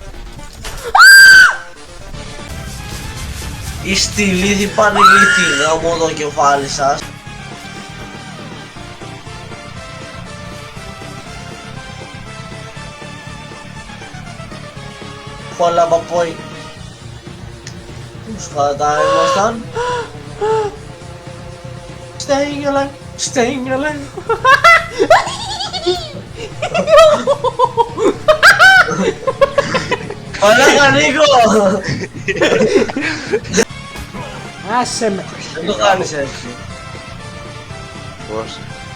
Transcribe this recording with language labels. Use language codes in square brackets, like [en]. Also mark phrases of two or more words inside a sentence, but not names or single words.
[el] Είστε ηλίθιοι πανηλίθιοι γαμώ το κεφάλι σας. Πολλά παπόι. Σκατά ήμασταν. [en] Staying alive, staying alive. [el] Μαλάκα Νίκο! Άσε με. Δεν το κάνεις έτσι. Πώς.